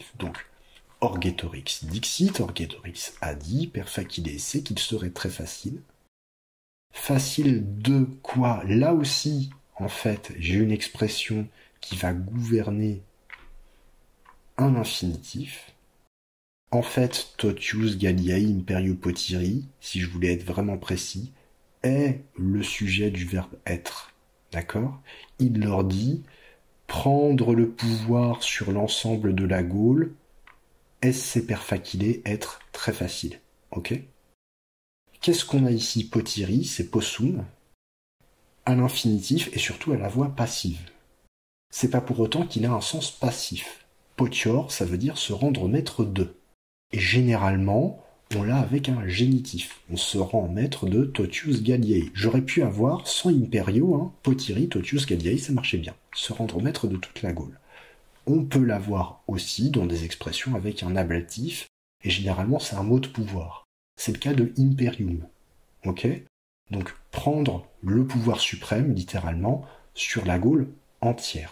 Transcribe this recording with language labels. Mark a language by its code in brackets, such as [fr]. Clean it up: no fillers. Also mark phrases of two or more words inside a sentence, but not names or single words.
[fr] Donc, Orgetorix dixit, Orgetorix a dit, [la] per facile esse, [fr] qu'il serait très facile. Facile de quoi? Là aussi, en fait, j'ai une expression qui va gouverner un infinitif. En fait, [la] totius Galliae imperio potiri, [fr] si je voulais être vraiment précis, est le sujet du verbe être. D'accord? Il leur dit prendre le pouvoir sur l'ensemble de la Gaule, [la] esse per facile, [fr] être très facile. Ok? Qu'est-ce qu'on a ici? Potiri, c'est possum, à l'infinitif et surtout à la voix passive. C'est pas pour autant qu'il a un sens passif. Potior, ça veut dire se rendre maître de. Et généralement, on l'a avec un génitif. On se rend maître de [la] totius Galliae. [fr] J'aurais pu avoir, sans [la] imperio, potiri, totius Galliae, [fr] ça marchait bien. Se rendre maître de toute la Gaule. On peut l'avoir aussi dans des expressions avec un ablatif, et généralement c'est un mot de pouvoir. C'est le cas de imperium. Ok? Donc prendre le pouvoir suprême, littéralement, sur la Gaule entière.